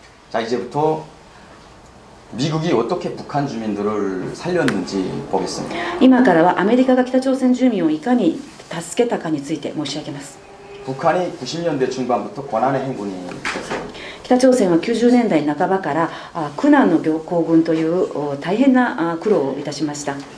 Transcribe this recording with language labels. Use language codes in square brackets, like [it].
[ko] 자, 이제부터 미국이 어떻게 북한 주민들을 살렸는지 보겠습니다. [ja] 今からはアメリカが北朝鮮住民をいかに助けたかについて申し上げます。 [ko] 북한이 90년대 중반부터 권한의 행군이 있었어요. [ja] 北朝鮮は90年代半ばから苦難の行軍という大変な苦労をいたしました。